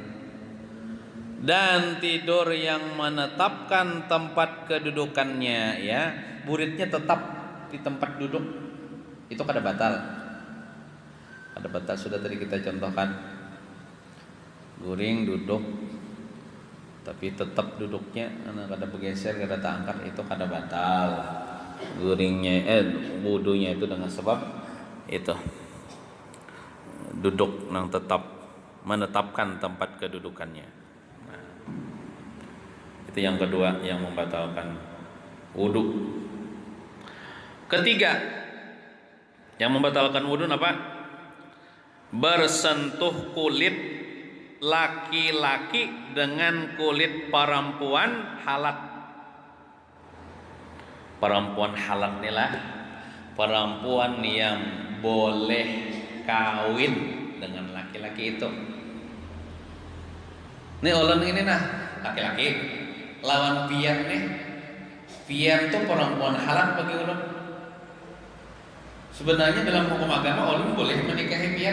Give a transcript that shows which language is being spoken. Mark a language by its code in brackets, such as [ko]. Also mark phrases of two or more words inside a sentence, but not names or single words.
[id] Dan tidur yang menetapkan tempat kedudukannya, ya buritnya tetap di tempat duduk, itu kada batal. Sudah tadi kita contohkan, guring duduk tapi tetap duduknya kada bergeser, kada terangkat, itu kada batal guringnya, wudunya itu dengan sebab itu duduk yang tetap menetapkan tempat kedudukannya. Nah, itu yang kedua yang membatalkan wudu. Ketiga yang membatalkan wudu apa? Bersentuh kulit laki-laki dengan kulit perempuan halat. Perempuan halat inilah perempuan yang boleh kawin dengan laki-laki itu. Ini ulun ini laki-laki lawan pian nih. Pian tuh perempuan halat bagi ulun. Sebenarnya dalam hukum agama ulun boleh menikahi pian.